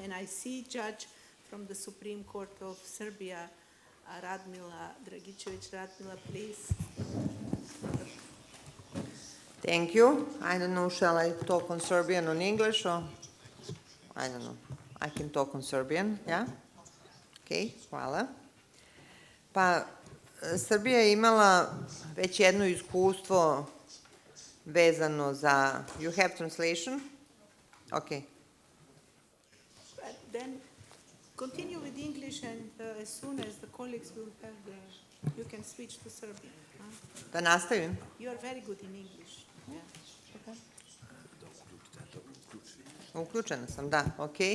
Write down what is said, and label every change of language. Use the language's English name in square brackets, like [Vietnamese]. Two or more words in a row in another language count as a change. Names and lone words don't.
[English] And I see Judge from the Supreme Court of Serbia, Radmila Dragicevic. Radmila, please. Thank you. I don't know, shall I talk on Serbian or English, or I don't know. I can talk on Serbian, yeah? [Serbian] Okay, hvala. Pa, Srbija je imala već jedno iskustvo vezano za... [English] You have translation? Okay. Then continue with English, and as soon as the colleagues will have you can switch to Serbian. [Serbian] Da nastavim? [English] You are very good in English. Yeah. [Serbian] Okay. Uključena sam, da, ok.